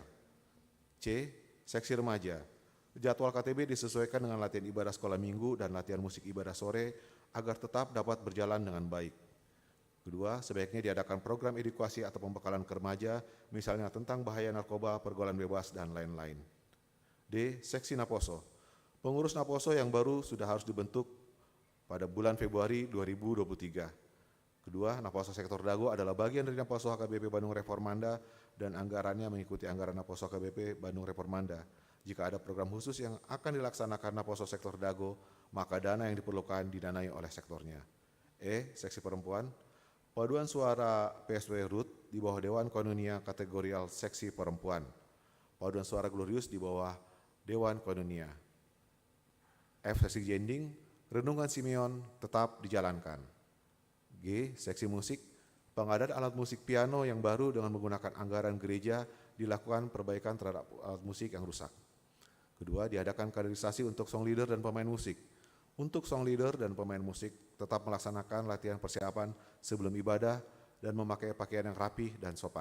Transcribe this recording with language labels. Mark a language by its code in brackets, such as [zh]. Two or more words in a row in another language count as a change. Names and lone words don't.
[id] C, seksi remaja. Jadwal KTB disesuaikan dengan latihan ibadah sekolah minggu dan latihan musik ibadah sore agar tetap dapat berjalan dengan baik. Kedua, sebaiknya diadakan program edukasi atau pembekalan ke remaja, misalnya tentang bahaya narkoba, pergaulan bebas, dan lain-lain. D. Seksi Naposo. Pengurus Naposo yang baru sudah harus dibentuk pada bulan Februari 2023. Kedua, Naposo Sektor Dago adalah bagian dari Naposo HKBP Bandung Reformanda dan anggarannya mengikuti anggaran Naposo HKBP Bandung Reformanda. Jika ada program khusus yang akan dilaksanakan Naposo Sektor Dago, maka dana yang diperlukan didanai oleh sektornya. E. Seksi Perempuan. Paduan suara PSW RUT di bawah Dewan Koinonia kategorial seksi perempuan. Paduan suara Glorius di bawah Dewan Koinonia. F. Seksi Jending, renungan Simeon tetap dijalankan. G. Seksi musik, pengadaan alat musik piano yang baru dengan menggunakan anggaran gereja dilakukan perbaikan terhadap alat musik yang rusak. Kedua, diadakan kaderisasi untuk [en] song leader [id] dan pemain musik. Untuk [en] song leader [id] dan pemain musik tetap melaksanakan latihan persiapan sebelum ibadah dan memakai pakaian yang rapih dan sopan.